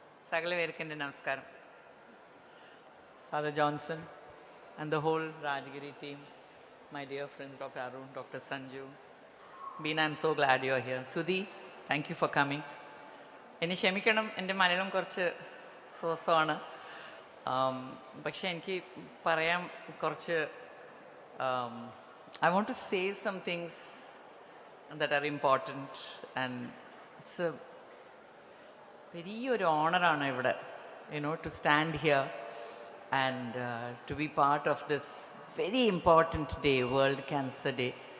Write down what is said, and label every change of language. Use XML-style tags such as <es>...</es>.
<ml>Sagala Verkinde Namaskaram.</ml> <en>Father Johnson and the whole Rajagiri team, my dear friends, Dr. Arun, Dr. Sanju. Beena, I'm so glad you're here. Sudhi, thank you for coming.</en> <ml>എന്നെ ക്ഷമിക്കണം, എൻ്റെ മലയാളം കുറച്ച് സോസമാണ്. പക്ഷേ എനിക്ക് പറയാൻ കുറച്ച്</ml> <en>I want to say some things that are important, and it's a</en> <ml>വലിയൊരു ഓണറാണ് ഇവിടെ,</ml> <en>to stand here and to be part of this very important day, World Cancer Day.</en>